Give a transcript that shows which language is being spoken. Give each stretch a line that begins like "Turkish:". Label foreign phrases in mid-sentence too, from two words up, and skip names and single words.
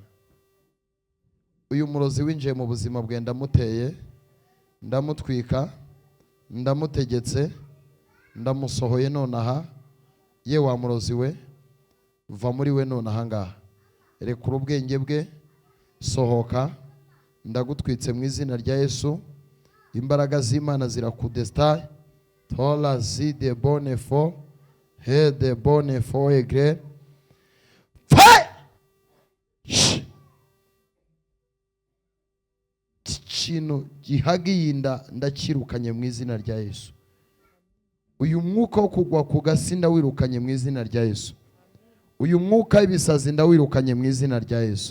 Kinyarwanda: Uyu murozi winjiye mu buzima bwe ndamuteye, ndamutwika, ndamutegetse, ndamusohoye nonaha. Ye wa murozi we, va muri we nonaha ngaha. Rekura ubwenge bwe, sohoka. Ndagutwitse mu izina rya Yesu. Imbaraga z'Imana zirakudestaye. Tola zi de bonne fo, he de bonne fo egre. Fire! Ikintu gihagiye inda ndakirukanye mu izina rya Yesu. Uyu mwuka wo kugwa ku gasi ndawirukanye mu izina rya Yesu. Uyu mwuka w'ibisazi ndawirukanye mu izina rya Yesu.